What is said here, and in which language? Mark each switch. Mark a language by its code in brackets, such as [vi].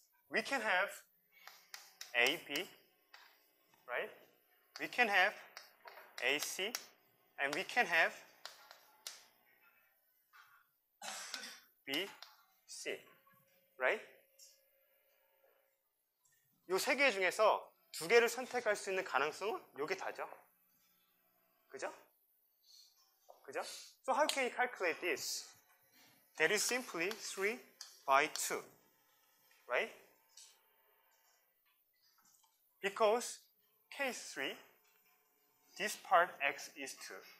[en] We can have A, B, right? We can have A, C, and we can have B, C, right? [ko] 이 세 개 중에서 두 개를 선택할 수 있는 가능성은 요게 다죠. 그죠? 그죠? [en] So how can you calculate this? That is simply 3 by 2, right? Because case 3, this part x is 2.